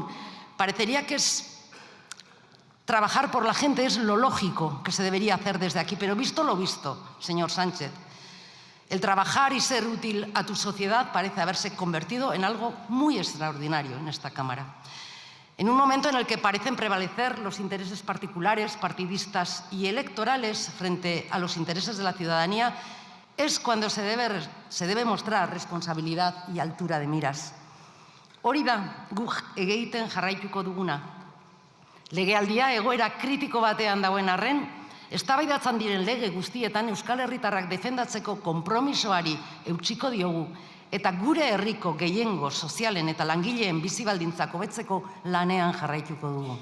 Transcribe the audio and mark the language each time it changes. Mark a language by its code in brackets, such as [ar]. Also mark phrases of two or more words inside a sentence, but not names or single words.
[es] Parecería que trabajar por la gente es lo lógico que se debería hacer desde aquí, pero visto lo visto, señor Sánchez, el trabajar y ser útil a tu sociedad parece haberse convertido en algo muy extraordinario en esta Cámara. En un momento en el que parecen prevalecer los intereses particulares, partidistas y electorales frente a los intereses de la ciudadanía, es cuando se debe mostrar responsabilidad y altura de miras. [eu] Hori da guk egiten jarraituko duguna. Legealdia egoera kritiko batean dagoen arren, eztabaidatzen diren lege guztietan Euskal Herritarrak defendatzeko konpromisoari eutsiko diogu eta gure herriko gehiengo sozialen eta langileen bizi baldintzak hobetzeko lanean jarraituko dugu.